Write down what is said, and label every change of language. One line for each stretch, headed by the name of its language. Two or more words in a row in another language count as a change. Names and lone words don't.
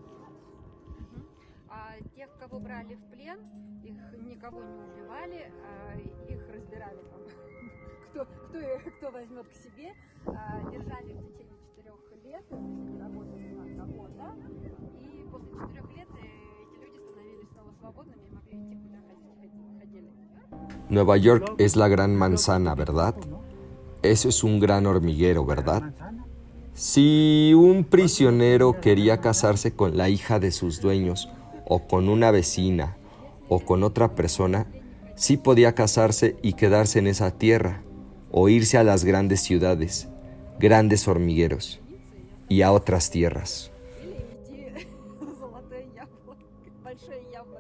Russian: А тех, кого брали в плен, их никого не убивали, а их разбирали там. Кто возьмет к себе, держали в течение 4 лет, то есть они работали на кого-то, и после 4 лет эти люди становились снова свободными и могли идти куда хотели.
Spanish: Nueva York es la gran manzana, ¿verdad? Eso es un gran hormiguero, ¿verdad? Si un prisionero quería casarse con la hija de sus dueños, o con una vecina, o con otra persona, sí podía casarse y quedarse en esa tierra, o irse a las grandes ciudades, grandes hormigueros, y a otras tierras.
Russian: Или идти золотое яблоко, большое яблоко.